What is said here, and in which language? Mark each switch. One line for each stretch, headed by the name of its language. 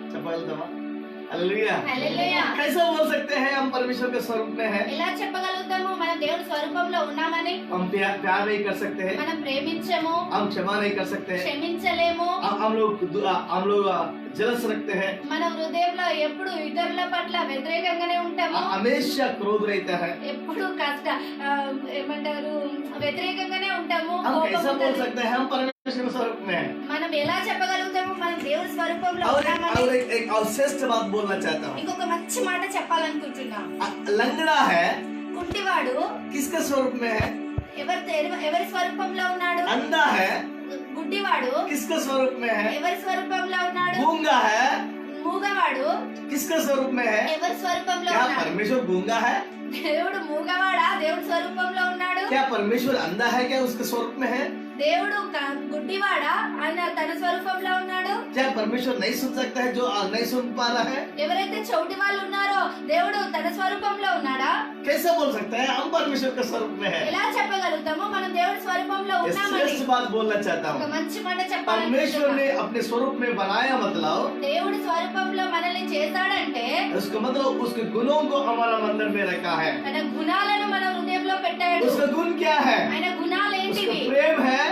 Hindi: चपलतमा hallelujah.
Telugu: హల్లెలూయా.
Hindi: कैसे बोल सकते हैं हम परमेश्वर के स्वरूप में हैं?
Telugu: ఎలా చెప్పగలుగుతాము మనం దేవుడి స్వరూపంలో ఉన్నామని?
Hindi: हम प्यार नहीं कर सकते हैं,
Telugu: మనం ప్రేమించము,
Hindi: हम क्षमा नहीं कर सकते हैं,
Telugu: క్షమించలేము,
Hindi: हम लोग जलस रखते हैं,
Telugu: మన హృదయంలో ఎప్పుడు ఇతరుల పట్ల వ్యతిరేకంగానే ఉంటాము,
Hindi: हमेशा क्रोध रहता है।
Telugu: ఎప్పుడు ఏమంటారు వ్యతిరేకంగానే ఉంటాము,
Hindi: हम
Telugu: కోపం
Hindi: कैसे बोल
Telugu: ఉంటుంది.
Hindi: सकते हैं हम परमेश्वर के स्वरूप में हैं?
Telugu: మనం ఎలా చెప్పగలుగుతాము మనం దేవుడి స్వరూపంలో
Hindi: और
Telugu: ఉన్నామని?
Hindi: एक और श्रेष्ठ बात बोलना चाहता हूँ।
Telugu: ఇంకొక మంచి మాట చెప్పాలనుకుంటున్నా.
Hindi: लंगड़ा है,
Telugu: కుంటివాడు
Hindi: किसके स्वरूप में है?
Telugu: ఎవరి స్వరూపంలో ఉన్నాడు?
Hindi: अंधा है,
Telugu: గుడ్డివాడు
Hindi: किसके स्वरूप में है?
Telugu: ఎవరి స్వరూపంలో ఉన్నాడు?
Hindi: गूंगा है,
Telugu: మూగవాడు
Hindi: किसके स्वरूप में है?
Telugu: ఎవరి స్వరూపంలో
Hindi: क्या
Telugu: ఉన్నాడు?
Hindi: परमेश्वर गूंगा है?
Telugu: దేవుడు మూగవాడా దేవుడి స్వరూపంలో ఉన్నాడు?
Hindi: क्या परमेश्वर अंधा है? क्या उसके स्वरूप में है?
Telugu: దేవుడు గుడ్డివాడా ఆయన తన స్వరూపంలో ఉన్నాడు?
Hindi: क्या परमेश्वर नहीं सुन सकता है जो नहीं सुन पा रहा है?
Telugu: ఎవరైతే చౌటి వాళ్ళు ఉన్నారో దేవుడు తన స్వరూపంలో ఉన్నాడా?
Hindi: कैसे बोल सकते हैं हम परमेश्वर के स्वरूप में है?
Telugu: ఎలా చెప్పగలుగుతాము మనం దేవుడి స్వరూపంలో
Hindi: ये
Telugu: ఉన్నామని?
Hindi: श्रेष्ठ बात बोलना चाहता
Telugu: ఒక
Hindi: हूँ।
Telugu: మంచి మాట
Hindi: परमेश्वर
Telugu: చెప్పాలనుకుంటున్నా.
Hindi: ने अपने स्वरूप में बनाया मतलब
Telugu: దేవుడి స్వరూపంలో మనల్ని చేశాడంటే
Hindi: उसका मतलब उसके गुणों को हमारा अंदर में रखा है।
Telugu: తన గుణాలను మన హృదయంలో పెట్టాడు.
Hindi: उसका गुण क्या है?
Telugu: ఆయన గుణాలు
Hindi: उसका
Telugu: ఏంటివి?
Hindi: प्रेम है,